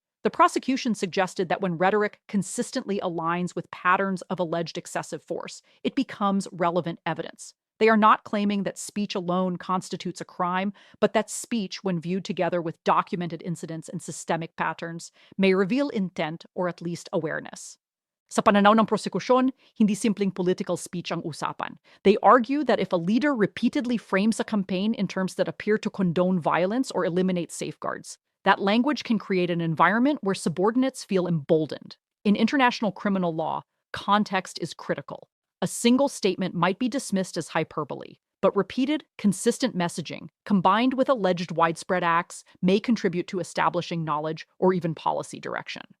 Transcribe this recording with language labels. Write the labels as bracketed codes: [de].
[en] The prosecution suggested that when rhetoric consistently aligns with patterns of alleged excessive force, it becomes relevant evidence. They are not claiming that speech alone constitutes a crime, but that speech, when viewed together with documented incidents and systemic patterns, may reveal intent or at least awareness. [tl] Sa pananaw ng prosecution, hindi simpleng political speech ang usapan. [en] They argue that if a leader repeatedly frames a campaign in terms that appear to condone violence or eliminate safeguards, that language can create an environment where subordinates feel emboldened. In international criminal law, context is critical. A single statement might be dismissed as hyperbole, but repeated, consistent messaging, combined with alleged widespread acts, may contribute to establishing knowledge or even policy direction.